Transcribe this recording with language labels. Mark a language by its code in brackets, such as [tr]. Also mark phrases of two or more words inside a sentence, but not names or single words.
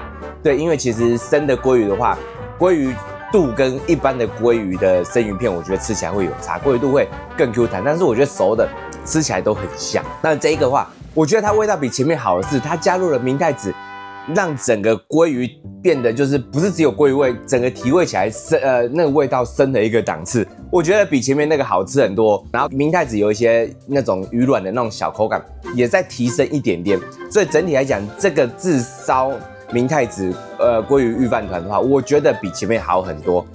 [zh] 對，因為其實生的鮭魚的話，鮭魚肚跟一般的鮭魚的生魚片，我覺得吃起來會有差，鮭魚肚會更 Q 彈，但是我覺得熟的吃起來都很像。那這一個的話，我覺得它味道比前面好的是，它加入了明太子。讓整個鮭魚變得就是不是只有鮭魚味，整個提味起來那個味道升了一個檔次，我覺得比前面那個好吃很多。然後明太子有一些那種魚卵的那種小口感，也在提升一點點。所以整體來講，這個炙燒明太子鮭魚御飯糰的話，我覺得比前面好很多。